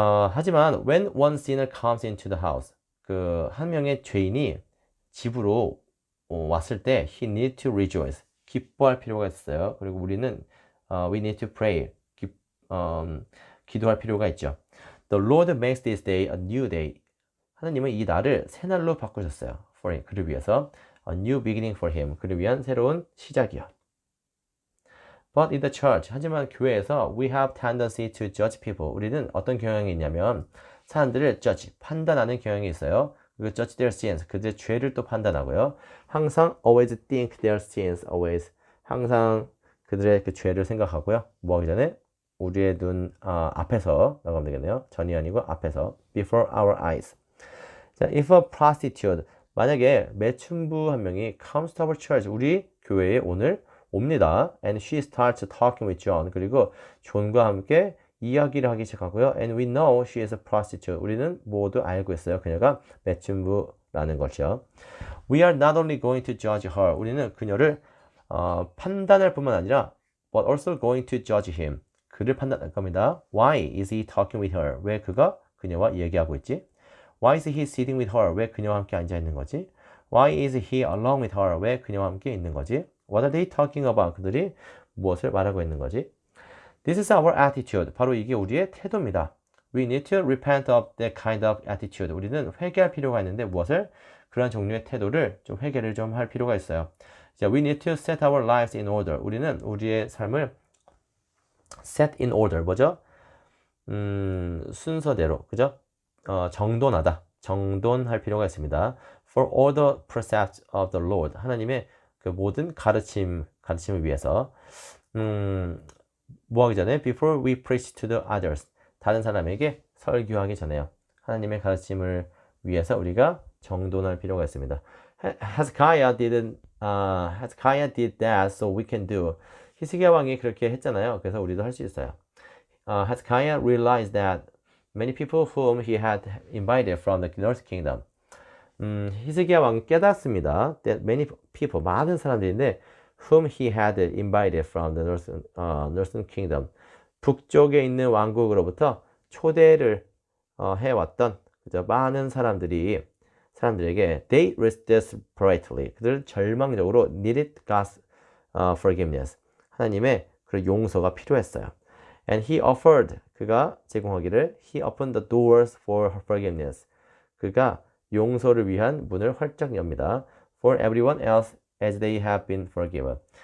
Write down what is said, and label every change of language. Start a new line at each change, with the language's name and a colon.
English: 하지만 when one sinner comes into the house,
Korean: 그 한 명의 죄인이 집으로 왔을 때
English: he need to rejoice.
Korean: 기뻐할 필요가 있어요. 그리고 우리는
English: we need to pray.
Korean: 기도할 필요가 있죠.
English: The Lord makes this day a new day.
Korean: 하나님은 이 날을 새 날로 바꾸셨어요.
English: For him.
Korean: 그를 위해서
English: a new beginning for him.
Korean: 그를 위한 새로운 시작이요.
English: But in the church,
Korean: 하지만 교회에서
English: we have tendency to judge people.
Korean: 우리는 어떤 경향이 있냐면 사람들을 judge, 판단하는 경향이 있어요. 그리고
English: judge their sins,
Korean: 그들의 죄를 또 판단하고요. 항상
English: always think their sins, always.
Korean: 항상 그들의 그 죄를 생각하고요. 뭐 하기 전에? 우리의 눈 앞에서 나가면 되겠네요. 전이 아니고 앞에서.
English: Before our eyes.
Korean: 자,
English: if a prostitute,
Korean: 만약에 매춘부 한 명이
English: comes to our church,
Korean: 우리 교회에 오늘 옵니다.
English: And she starts talking with John.
Korean: 그리고 존과 함께 이야기를 하기 시작하고요.
English: And we know she is a prostitute.
Korean: 우리는 모두 알고 있어요. 그녀가 매춘부라는 것이요.
English: We are not only going to judge her.
Korean: 우리는 그녀를 판단할 뿐만 아니라
English: but also going to judge him.
Korean: 그를 판단할 겁니다.
English: Why is he talking with her?
Korean: 왜 그가 그녀와 얘기하고 있지?
English: Why is he sitting with her?
Korean: 왜 그녀와 함께 앉아 있는 거지?
English: Why is he along with her?
Korean: 왜 그녀와 함께 있는 거지?
English: What are they talking about?
Korean: 그들이 무엇을 말하고 있는 거지?
English: This is our attitude.
Korean: 바로 이게 우리의 태도입니다.
English: We need to repent of that kind of attitude.
Korean: 우리는 회개할 필요가 있는데 무엇을? 그런 종류의 태도를 좀 회개를 좀 할 필요가 있어요.
English: 자, we need to set our lives in order.
Korean: 우리는 우리의 삶을
English: set in order.
Korean: 뭐죠? 순서대로, 그죠? 정돈하다, 정돈할 필요가 있습니다.
English: For all the precepts of the Lord,
Korean: 하나님의 그 모든 가르침을 위해서, 뭐 하기 전에
English: before we preach to the others,
Korean: 다른 사람에게 설교하기 전에요. 하나님의 가르침을 위해서 우리가 정돈할 필요가 있습니다.
English: Hezekiah did that, so we can do.
Korean: 히스기야 왕이 그렇게 했잖아요. 그래서 우리도 할 수 있어요.
English: Hezekiah realized that many people whom he had invited from the north kingdom.
Korean: 히스기야 왕이 깨닫습니다.
English: That many people,
Korean: 많은 사람들인데
English: whom he had invited from the northern kingdom.
Korean: 북쪽에 있는 왕국으로부터 초대를 해왔던 그저 많은 사람들에게
English: they desperately,
Korean: 그들 절망적으로
English: needed God's forgiveness.
Korean: 하나님의 그 용서가 필요했어요.
English: And he offered,
Korean: 그가 제공하기를
English: he opened the doors for forgiveness.
Korean: 그가 용서를 위한 문을 활짝 엽니다.
English: For everyone else as they have been forgiven.